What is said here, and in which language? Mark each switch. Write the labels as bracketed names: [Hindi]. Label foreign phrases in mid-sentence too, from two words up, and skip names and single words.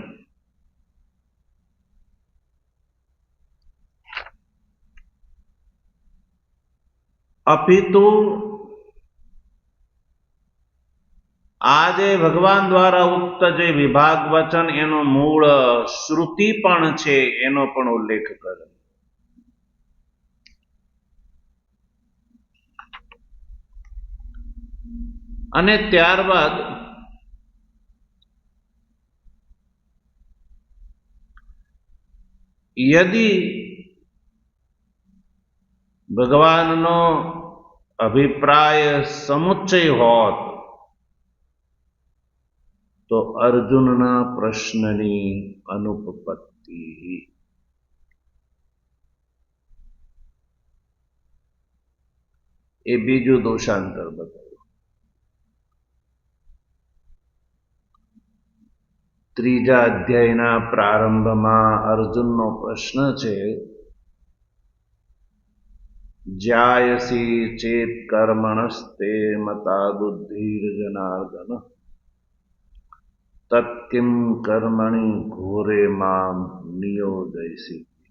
[Gujarati] અપિતુ આજ ભગવાન દ્વારા ઉક્ત જે વિભાગ વચન એનો મૂળ શ્રુતિ પણ છે એનો પણ ઉલ્લેખ કરે। અને ત્યારબાદ યદિ ભગવાનનો અભિપ્રાય સમુચ્ચય હોત તો અર્જુનના પ્રશ્નની અનુપપત્તિ. એ બીજું દોષાંતર બતાવ્યું. ત્રીજા અધ્યાયના પ્રારંભમાં અર્જુનનો પ્રશ્ન છે, [Sanskrit] જ્યાયસી ચેત કર્મણસ્તે મતા બુદ્ધિર જનાર્દન તત્કિમ કર્મણિ ઘોરે મામ નિયોજયસી.